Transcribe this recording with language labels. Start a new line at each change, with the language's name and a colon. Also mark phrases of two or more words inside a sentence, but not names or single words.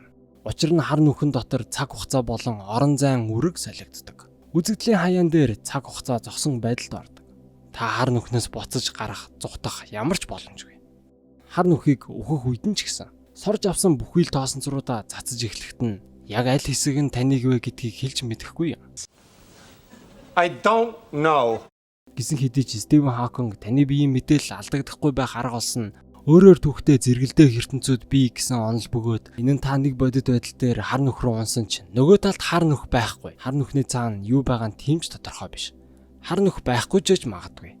Mongolian: Учир нь хар нүхэн дотор цаг хугацаа болон орон зайн үрэг солигддог. Үзэгдлийн хаяан дээр цаг хугацаа зогсон байдалд ордог. Та хар нүхнээс буцаж гарах, зүхтах ямар ч боломжгүй. Хар нүхийг өөхөх үед нь ч гэсэн сорж авсан бүхий л тоосонцруудаа цацаж эхлэхэд нь яг аль хэсэг нь таныг вэ гэдгийг хэлж мэдэхгүй юм.
English: I don't know.
Mongolian: Гэсэн хэдий ч Стивен Хокинг таны биеийн мэдээлэл алдагдахгүй байх арга олсон өөрөөр түүхтэй зэрэгэлдэх ертөнцүүд бий гэсэн онол бөгөөд энэ нь та нэг бодит байдал дээр хар нүх рүү унсан ч нөгөө талд хар нүх байхгүй. Хар нүхний цаана юу байгаа нь тийм ч тодорхой биш. Хар нүх байхгүй ч гэж магадгүй.